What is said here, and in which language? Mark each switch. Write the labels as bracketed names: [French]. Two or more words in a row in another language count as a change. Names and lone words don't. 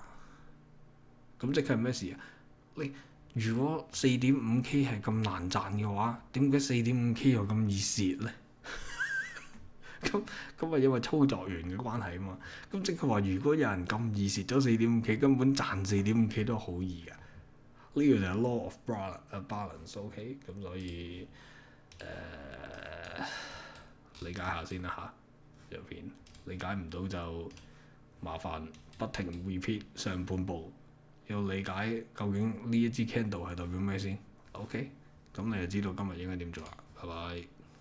[Cantonese] 咁即係咩事啊？你如果 4.5K 係咁難賺嘅話，點解 4.5K 又咁易蝕咧？咁係因為操作員嘅關係啊嘛。咁即係話，如果有人咁易蝕咗 4.5K， 根本賺 4.5K 都好易㗎。呢個就係 [English] law of balance， [Cantonese] OK， 咁所以理解下先啦嚇，入邊理解唔到就麻煩不停 repeat 上半部，要理解究竟呢一支 candle 係代表咩先 ，OK， 咁你就知道今日應該點做啦，拜拜。